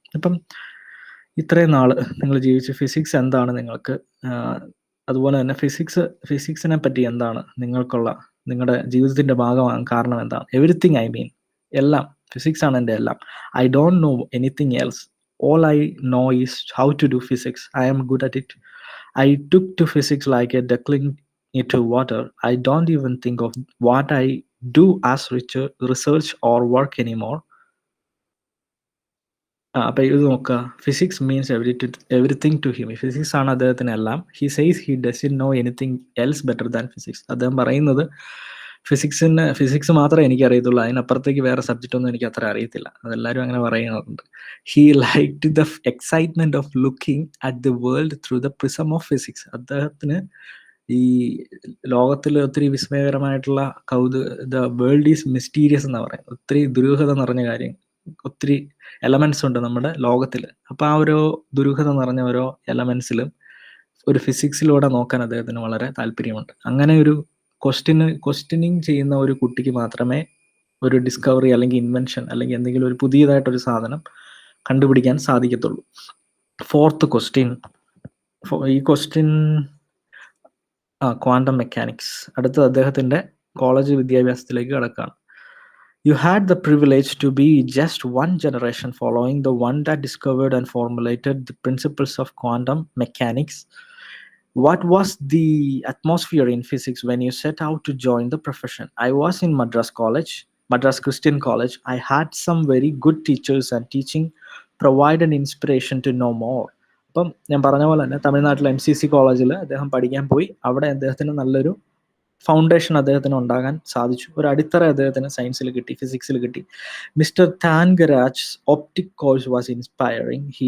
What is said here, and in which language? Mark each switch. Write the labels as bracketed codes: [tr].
[ml] ഇപ്പം ഇത്രയും നാള് നിങ്ങൾ ജീവിച്ച ഫിസിക്സ് എന്താണ് നിങ്ങൾക്ക്, അതുപോലെ തന്നെ ഫിസിക്സിനെ പറ്റി എന്താണ് നിങ്ങളുടെ ജീവിതത്തിന്റെ ഭാഗമാകാൻ കാരണം എന്താണ്? [en] everything, I mean [ml] എല്ലാം. ഫിസിക്സ് ആണ് എൻ്റെ എല്ലാം. [en] I don't know anything else. All I know is how to do physics. I am good at it. I took to physics like a duckling into water. I don't even think of what I do as research or work anymore. [ml] അപ്പൊ ഇത് നോക്കുക, [en] Physics means everything to him. [ml] Physics ആണ് അദ്ദേഹത്തിന് എല്ലാം. [en] He says he doesn't know anything else better than physics. [ml] അദ്ദേഹം പറയുന്നത് physics മാത്രമേ എനിക്ക് അറിയത്തുള്ളൂ, അതിനപ്പുറത്തേക്ക് വേറെ സബ്ജക്റ്റ് ഒന്നും എനിക്ക് അത്ര അറിയത്തില്ല. അതെല്ലാവരും അങ്ങനെ പറയുന്നുണ്ട്. [en] He liked the excitement of looking at the world through the prism of physics. [ml] അദ്ദേഹത്തിന് ഈ ലോകത്തിൽ ഒത്തിരി വിസ്മയകരമായിട്ടുള്ള [en] the world is mysterious [ml] എന്ന് പറയാം. ഒത്തിരി ദുരൂഹത നിറഞ്ഞ കാര്യം, ഒത്തിരി എലമെന്റ്സ് ഉണ്ട് നമ്മുടെ ലോകത്തിൽ. അപ്പൊ ആ ഓരോ ദുരൂഹത നിറഞ്ഞ ഓരോ എലമെന്റ്സിലും ഒരു ഫിസിക്സിലൂടെ നോക്കാൻ അദ്ദേഹത്തിന് വളരെ താല്പര്യമുണ്ട്. അങ്ങനെ ഒരു ക്വസ്റ്റ്യനിങ് ചെയ്യുന്ന ഒരു കുട്ടിക്ക് മാത്രമേ ഒരു ഡിസ്കവറി അല്ലെങ്കിൽ ഇൻവെൻഷൻ അല്ലെങ്കിൽ എന്തെങ്കിലും ഒരു പുതിയതായിട്ടൊരു സാധനം കണ്ടുപിടിക്കാൻ സാധിക്കത്തുള്ളൂ. ഫോർത്ത് ക്വസ്റ്റ്യൻ, ഈ ക്വസ്റ്റ്യൻ ക്വാണ്ടം മെക്കാനിക്സ്. അടുത്തത് അദ്ദേഹത്തിന്റെ കോളേജ് വിദ്യാഭ്യാസത്തിലേക്ക് കടക്കുകയാണ്. [en] You had the privilege to be just one generation following the one that discovered and formulated the principles of quantum mechanics. What was the atmosphere in physics when you set out to join the profession? I was in Madras Christian College. I had some very good teachers and teaching provided inspiration to know more. [ml] അപ്പം ഞാൻ പറഞ്ഞ പോലെ തന്നെ തമിഴ്നാട്ടിലെ MCC കോളേജിൽ അദ്ദേഹം പഠിക്കാൻ പോയി. അവിടെ അദ്ദേഹത്തിന് നല്ലൊരു ഫൗണ്ടേഷൻ അദ്ദേഹത്തിന് ഉണ്ടാകാൻ സാധിച്ചു. ഒരു അടിത്തറ അദ്ദേഹത്തിന് സയൻസിൽ കിട്ടി, ഫിസിക്സിൽ കിട്ടി. [en] Mister Thangaraj optic course was inspiring.